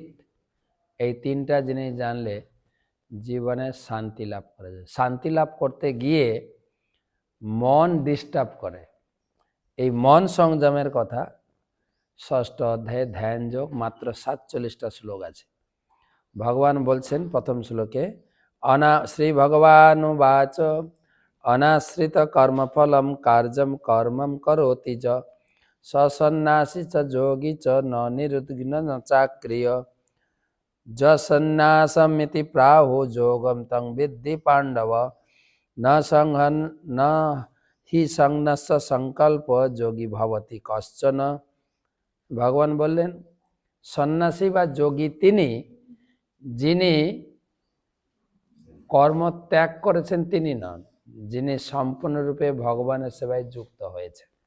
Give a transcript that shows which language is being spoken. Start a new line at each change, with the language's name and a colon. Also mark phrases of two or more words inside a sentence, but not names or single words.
Bangla: এই তিনটা জিনিস জানলে জীবনে শান্তি লাভ করা যায়। শান্তি লাভ করতে গিয়ে মন ডিস্টার্ব করে, এই মন সংযমের কথা ষষ্ঠ অধ্যায়ে ধ্যান যোগ, মাত্র 47টা শ্লোক আছে। ভগবান বলছেন প্রথম শ্লোকে,
Sanskrit: শ্রী ভগবানুবাচ অনাশ্রিত কর্মফলম কার্যম কর্মম করোতি চ সন্ন্যাসী চ যোগী চ ন নিরুদ্বিগ্ন ন চাক্রিয় সন্ন্যাসমিতি প্রাহু যোগম তং বিদ্ধি পাণ্ডব ন হি সংন্যাস সংকল্প যোগী ভবতি কশ্চন।
Bangla: ভগবান বললেন সন্ন্যাসী বা যোগী তিনি, যিনি কর্ম ত্যাগ করেছেন তিনি নন, যিনি সম্পূর্ণরূপে ভগবানের সেবায় যুক্ত হয়েছে।